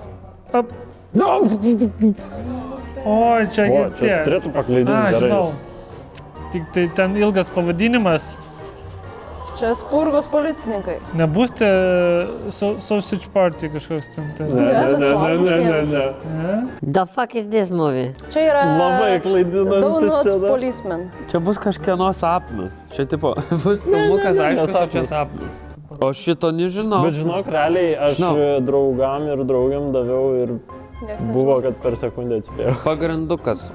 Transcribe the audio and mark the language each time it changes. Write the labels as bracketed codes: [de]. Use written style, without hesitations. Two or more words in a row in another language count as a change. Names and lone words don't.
[lt] Ap. O, čia O, gi čia tie. turėtų paklaidinti A, gerai. žinau. Tik tai ten ilgas pavadinimas. Čia Spurgos policininkai. Nebus tie Sausage Party kažkoks ten. Ne. Ne? [en] The fuck is this movie? [lt] Čia yra Labai klaidinanti Donut scena. Policeman. Čia bus kažkieno sapnas. Čia tipo, bus filmukas, aišku, o čia sapnas. O šito nežinau. Bet žinok, realiai aš Žinau. draugam ir draugiam daviau ir Nieks nežino. buvo, kad per sekundę atspėjau. Pagrandukas.